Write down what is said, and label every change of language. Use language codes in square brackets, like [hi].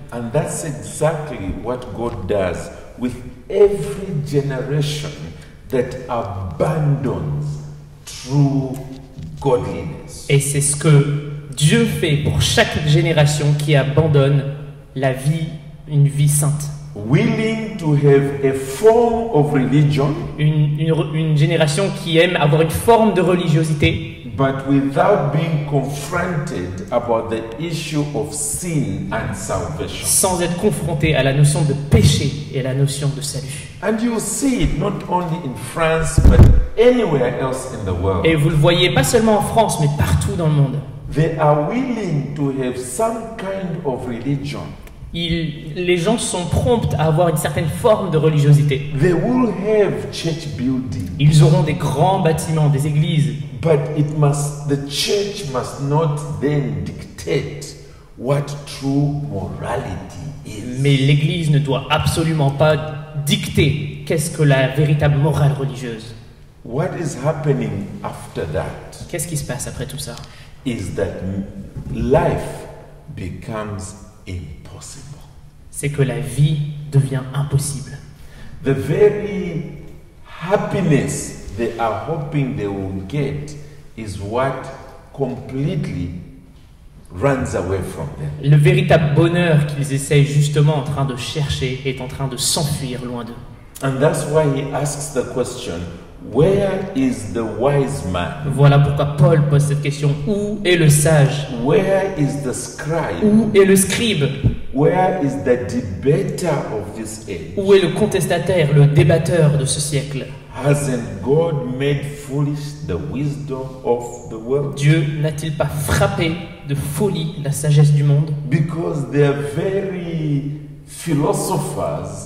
[en] And that's exactly what God does with every generation that abandons true godliness. [fr] Et c'est ce que Dieu fait pour chaque génération qui abandonne la vie, une vie sainte. [en] Willing to have a form of religion, [fr] Une génération qui aime avoir une forme de religiosité, [en] but without being confronted about the issue of sin and salvation. [fr] sans être confrontée à la notion de péché et à la notion de salut. [en] And you see it not only in France, but anywhere else in the world. [fr] Et vous le voyez pas seulement en France, mais partout dans le monde. [en] They are willing to have some kind of religion. [fr] Les gens sont prompts à avoir une certaine forme de religiosité. [en] They will have church building, [fr] Ils auront des grands bâtiments, des églises, [en] but the church must not then dictate what true morality is. [fr] mais l'église ne doit absolument pas dicter qu'est-ce que la véritable morale religieuse. [en] What is happening after that [fr] Qu'est-ce qui se passe après tout ça? [en] is that life becomes impossible. [fr] C'est que la vie devient impossible. [en] The very happiness they are hoping they will get is what completely runs away from them. [fr] Le véritable bonheur qu'ils essayent justement en train de chercher est en train de s'enfuir loin d'eux. [en] And that's why he asks the question, where is the wise man? [fr] Voilà pourquoi Paul pose cette question. Où est le sage? [en] Where is the scribe? [fr] Où est le scribe? [en] Where is the debater of this age? [fr] Où est le contestataire, le débatteur de ce siècle? [en] Hasn't God made foolish the wisdom of the world? [fr] Dieu n'a-t-il pas frappé de folie la sagesse du monde? [en] Because they are very philosophers